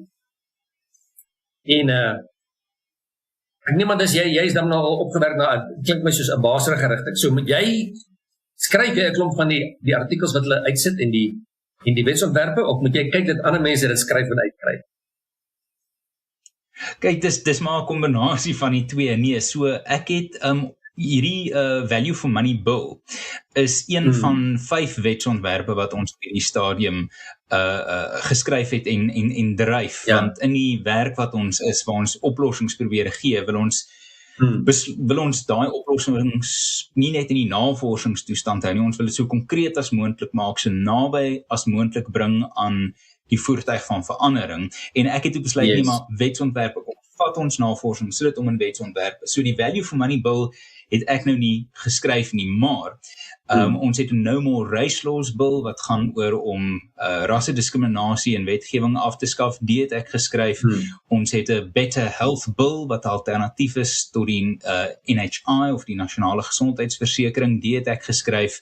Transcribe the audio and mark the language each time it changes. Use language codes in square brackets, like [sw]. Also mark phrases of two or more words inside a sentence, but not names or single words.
[af] En ek neem aan dis jy is dan nou al opgewerk na, klink my soos 'n baserige rigting. So moet jy skryf jy 'n klomp van die artikels wat hulle uitsit en die wetsontwerpe, of moet jy kyk dat ander mense dit skryf en uitkry? Kyk, dis maar 'n kombinasie van die twee. Nee, so ek het hierdie value for money bill is een van 5 wetsontwerpe wat ons op hierdie stadium geskryf het en dryf, want in die werk wat ons is, waar ons oplossings probeer gee, wil ons daai oplossings nie net in die navorsingstoestand hou nie, ons wil dit so konkreet as moontlik maak, so naby as moontlik bring aan die voertuig van verandering, en ek het besluit nie, maar wetsontwerpe vat ons navorsing, so dit om in wetsontwerpe. So die value for money bill het ek nou nie geskryf nie, maar ons het 'n No More Race Laws bill wat gaan oor om rassediskriminasie en wetgewing af te skaf, die het ek geskryf. Ons het 'n Better Health bill wat alternatief is tot die NHI of die Nasionale Gesondheidsversekering, die het ek geskryf.